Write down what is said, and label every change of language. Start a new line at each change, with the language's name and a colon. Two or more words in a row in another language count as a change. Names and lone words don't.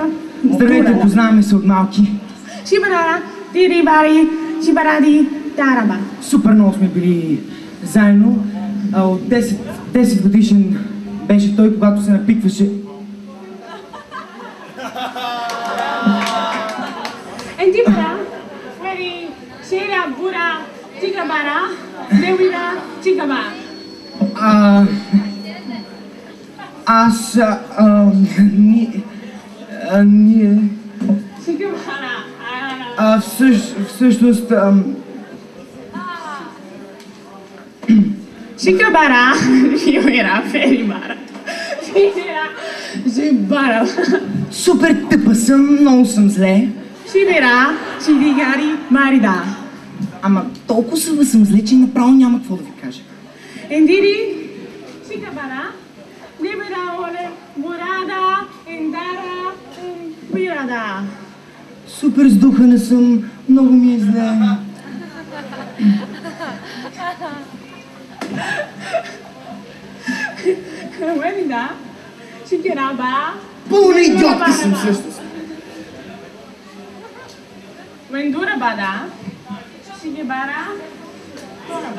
Bulgarian: Здравейте, познаваме се от малки. Шибарара, дирибари, шибаради, тараба. Супер много сме били заедно. От 10 годишен беше той, когато се напикваше. Ентибара, вери, шера, бура, чикабара, девида, чикаба. Аз, ние... Чикабара, Всъщност... Чикабара, юира, ферибара, ферира, жибара. Супер тъпа съм, много съм зле. Шибира, шидигари, марида. Ама толкова съм зле, че направо няма какво да ви кажа. Ендири, чикабара, либера, оле, бурада, ендара, бирада. Супер сдухана съм, много ми е зле. Уебида, шикераба. Пълна идиотка съм всъщност. Вендура бада, шикебара, тораба.